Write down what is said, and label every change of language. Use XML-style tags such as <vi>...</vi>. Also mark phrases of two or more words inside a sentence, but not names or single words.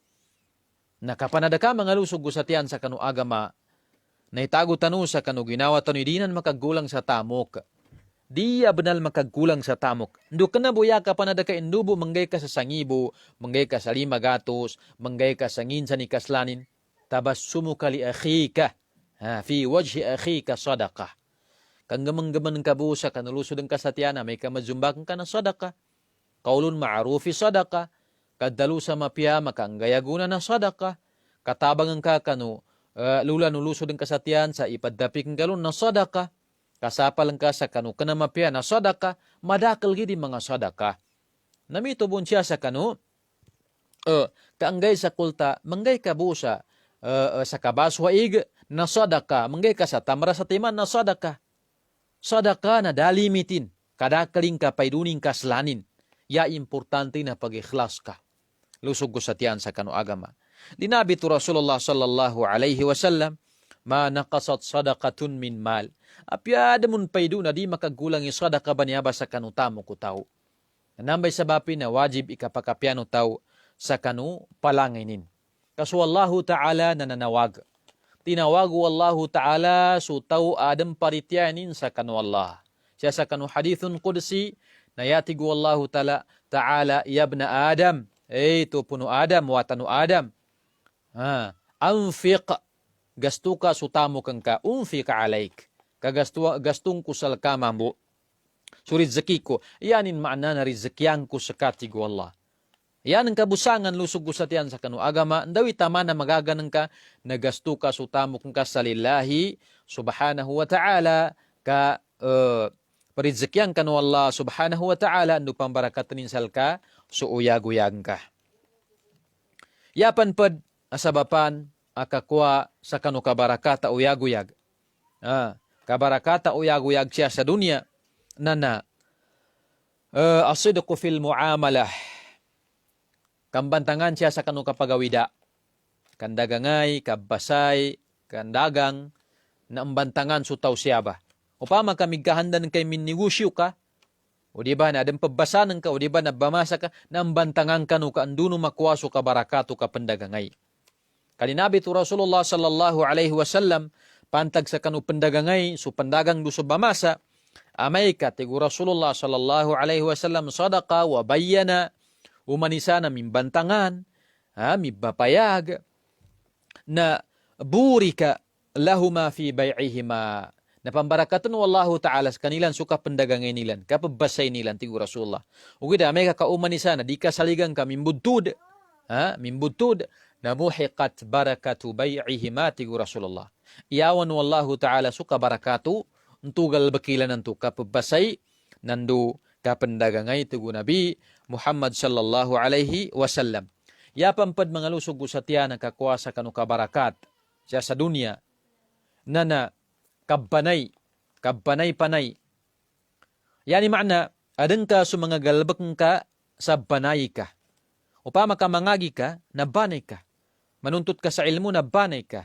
<mdh>Nakapanadaka mga lusog gusatian sa kanu agama, na itago tanu sa kanu ginawa tanu dinan makagulang sa tamok. Di benal makagulang sa tamok. Ndu ka na buya ka panadaka indubo, manggay ka sa sangibo, manggay ka sa limagatos, manggay ka sa nginsan ikaslanin, tabas sumukali akhika.</mdh> <ar>في وجه أخيك صدقة.</ar> <mdh>Kang gamang-gaman ka busa, kanalusod ang kasatiana, may kamadzumbakan ka ng sadaqah.</mdh> <ar>قول معروف صدقة.</ar> <mdh>Kaddalu sa mapya, makaanggayaguna ng sadaqah. Katabangan ka kanu, lula nulusod ang kasatian sa ipadapik ng kalun ng sadaqah. Kasapalang ka sa kanu, kanamapya na sadaqah, madakal gidi mga sadaqah. Namito bun siya sa kanu, kaanggay sa kulta, manggay ka busa, sa kabaswaig, na sadaka, manggay ka sa tamra sa timan na sadaka. Sadaka na dalimitin, kadakaling ka paiduning kaslanin. Ya importante na pag-ikhlas ka. Lusog ko sa tiyan sa kanu agama. Linabi to Rasulullah</mdh> <ar>صلى الله عليه وسلم, ما نقصت صدقة من مال.</ar> <mdh>Apyada mun paidu na di makagulang yung sadaka ba niya ba sa kanu tamo ko tao. Nanambay sa bapi na wajib ikapakapyano tao sa kanu palanginin. Kaso Allahu ta'ala nananawag. Tinawagu Allahu ta'ala sutaw adam parityanin sa kanu Allah. Siya sa kanu</mdh> <ar>حديث قدسي</ar> <mdh>na yatigu Allahu ta'ala</mdh> <ar>يا ابن آدم.</ar> <mdh>Ito puno Adam, watanu Adam. Anfiq, gastu ka sutamu kang ka,</mdh> <ar>أنفق عليك.</ar> <mdh>Gastong ko sa kamambo. So rizaki ko, yanin maana na rizakyan ko sa katigu Allah. Yan ang kabusangan lusog gusatian sa kanu agama. Ndawi tama na magaganang ka, nagastu ka sutamu kang ka sa lillahi</mdh> <ar>سبحانه وتعالى</ar> <mdh>ka parizakyan kanu Allah</mdh> <ar>سبحانه وتعالى</ar> <mdh>ando pambarakatanin salka so uyag-uyag ka. Yapan pad asabapan akakwa sa kanu kabarakata uyag-uyag. Kabarakata uyag-uyag siya sa dunya nana</mdh> <ar>الصدق في المعاملة.</ar> <mdh>Kambantangan siya sa kanu kapagawida. Kandagangay, kabasay, kandagang, na ambantangan sutaw siya ba. Upama kami kahandan kay minnegosyo ka, o di ba na adang pabasanan ka, o di ba na bamasa ka, na ambantangan ka no ka anduno makwaso ka barakato ka pandagangay. Kalinabi to Rasulullah</mdh> <ar>صلى الله عليه وسلم,</ar> <mdh>pantag sa kanu pendagangay so pendagang do sa bamasa amay ka tigu Rasulullah</mdh> <ar>صلى الله عليه وسلم صدقا وبينا</ar> <mdh>umanisana mimbantangan mibapayag na</mdh> <ar>بورك لهما في بيعهما</ar> <mdh>na pambarakatan wallahu ta'ala sa kanilan suka pendagangay nilan kapabasay nilan tigu Rasulullah ugida may kakaumanisana di kasaligang ka mimbudtud na</mdh> <ar>محقت بركة بيعهما</ar> <mdh>tigu Rasulullah iyawan wallahu ta'ala suka barakatu untugal bakilan nantu kapabasay nandu kapendagangay tigu Nabi Muhammad</mdh> <ar>صلى الله عليه وسلم.</ar> <mdh>Ya pampad mga lusog usatya na kakuasa kanu kabarakat siya sa dunia na kabbanay panay. Yani makna adeng ka sa mga galbak ka sa banay ka. Upama ka mangagi ka na banay ka. Manuntut ka sa ilmu na banay ka.</mdh>